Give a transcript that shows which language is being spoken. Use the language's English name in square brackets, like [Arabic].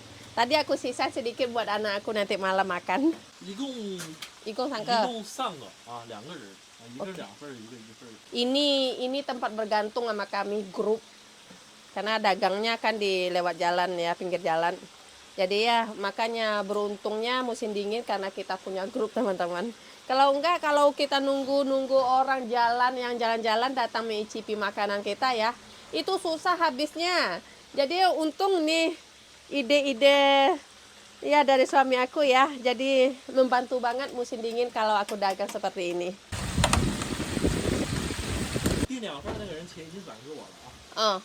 [Indonesian] Tadi aku sisa sedikit buat anak aku nanti malam makan. [Chinese] 一共3个啊，2个人啊，一个2份，一个1份。 [Indonesian] Ini tempat bergantung sama kami grup. Karena dagangnya kan di lewat jalan ya, pinggir jalan. Jadi ya makanya beruntungnya musim dingin karena kita punya grup teman-teman. Kalau enggak, kalau kita nunggu orang yang jalan-jalan datang mencicipi makanan kita ya, itu susah habisnya. Jadi untung nih ide-ide ya dari suami aku ya, jadi membantu banget musim dingin kalau aku dagang seperti ini. [Chinese] 订2份那个人钱已经转给我了啊。